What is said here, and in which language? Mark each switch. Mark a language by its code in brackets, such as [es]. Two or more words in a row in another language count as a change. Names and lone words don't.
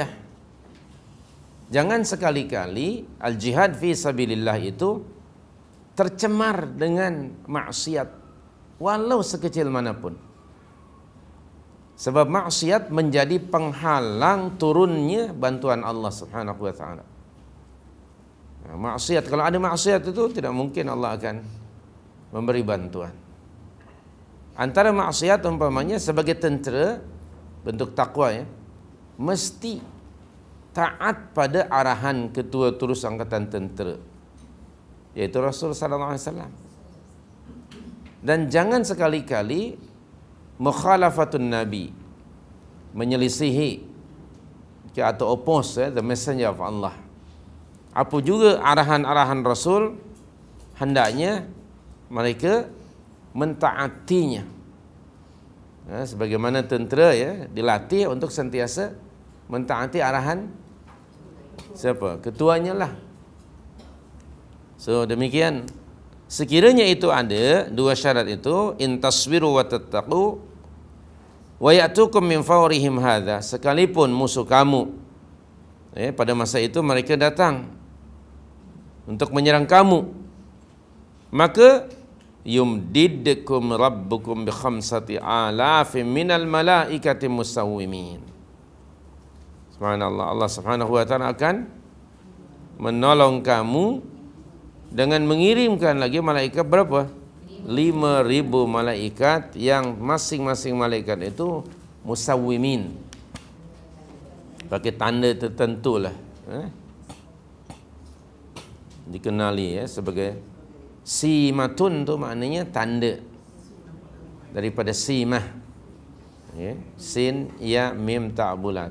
[ms] Jangan sekali-kali [ar] الجهاد في سبيل الله [ms] itu tercemar dengan maksiat walau sekecil manapun. Sebab maksiat menjadi penghalang turunnya bantuan Allah [ar] سبحانه وتعالى. [ms] Maksiat, kalau ada maksiat itu tidak mungkin Allah akan memberi bantuan. Antara maksiat umpamanya sebagai tentera, bentuk takwa ya, mesti taat pada arahan ketua terus angkatan tentera, yaitu Rasul [ar] صلى الله عليه وسلم. [ms] Dan jangan sekali-kali [ar] مخالفة النبي, [ms] menyelisihi atau [en] oppose the messenger of Allah. [ms] Apa juga arahan-arahan Rasul, hendaknya mereka mentaatinya. Sebagaimana tentera ya dilatih untuk sentiasa mentaati arahan siapa? Ketuanya lah. So demikian. Sekiranya itu ada dua syarat itu, [ar] إن تصبروا وتتقوا ويأتوكم من فورهم هذا, [ms] sekalipun musuh kamu pada masa itu mereka datang untuk menyerang kamu, maka [ar] يمددكم ربكم بخمسة آلاف من الملائكة مسومين. [ms] Subhanallah, Allah [ar] سبحانه وتعالى [ms] akan menolong kamu dengan mengirimkan lagi malaikat berapa? 5.000 malaikat yang masing-masing malaikat itu musawwimin, pakai tanda tertentu lah, dikenali sebagai simatun, tu maknanya tanda daripada simah, sin ya mim ta bulat.